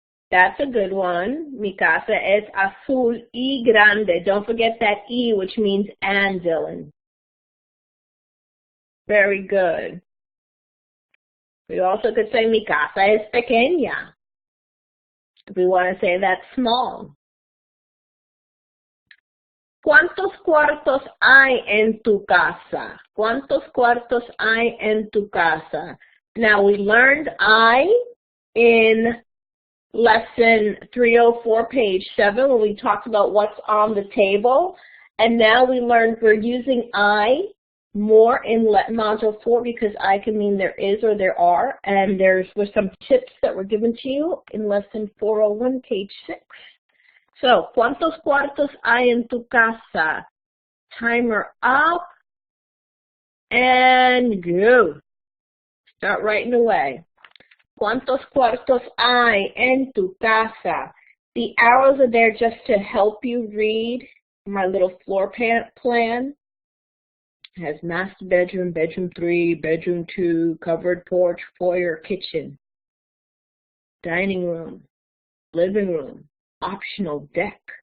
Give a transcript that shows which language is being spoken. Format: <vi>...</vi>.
<en>That's a good one.</en> <es>Mi casa es azul y grande.</es> <en>Don't forget that E, which means and, Dylan. Very good. We also could say</en> <es>mi casa es pequeña.</es> <en>If we want to say that's small.</en> <es>¿Cuántos cuartos hay en tu casa? ¿Cuántos cuartos hay en tu casa?</es> <en>Now, we learned I in Lesson 304, page 7, when we talked about what's on the table. And now we learned we're using I more in Module 4 because I can mean there is or there are. And there's some tips that were given to you in Lesson 401, page 6. So,</en> <es>¿cuántos cuartos hay en tu casa?</es> <en>Timer up and go. Start writing away.</en> <es>¿Cuántos cuartos hay en tu casa?</es> <en>The arrows are there just to help you read my little floor plan. It has master bedroom, bedroom 3, bedroom 2, covered porch, foyer, kitchen, dining room, living room, optional deck.</en>